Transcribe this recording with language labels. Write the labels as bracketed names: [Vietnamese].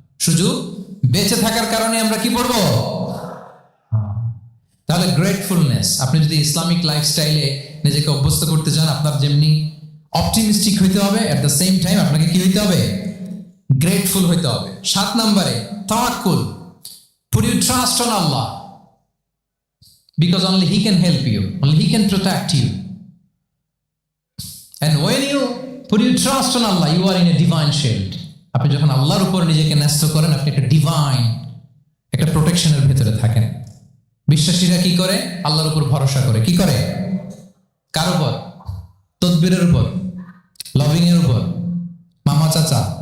[Bangla] শুধু বেঁচে থাকার কারণে আমরা কি পড়বো? তাহলে গ্রেটফুলনেস, আপনি যদি ইসলামিক লাইফস্টাইলে নিজেকে অভ্যস্ত করতে চান, আপনার যেমনি অপটিমিস্টিক হইতে হবে, [English] at the same time [Bangla] আপনাকে কি হইতে হবে? গ্রেটফুল হইতে হবে। 7 নম্বরে তাওয়াক্কুল। [English] Put your trust on Allah because only He can help you, only He can protect you. And when you put your trust on Allah, you are in a divine shield. [Bangla] আপনি যখন আল্লাহর উপর নিজেকে ন্যস্ত করেন, আপনি একটা ডিভাইন, একটা প্রোটেকশনের ভেতরে থাকেন। বিশ্বাসীরা কি করে? আল্লাহর উপর ভরসা করে। কি করে? কার উপর? তদবিরের উপর, লভিং এর উপর, মামা চাচা।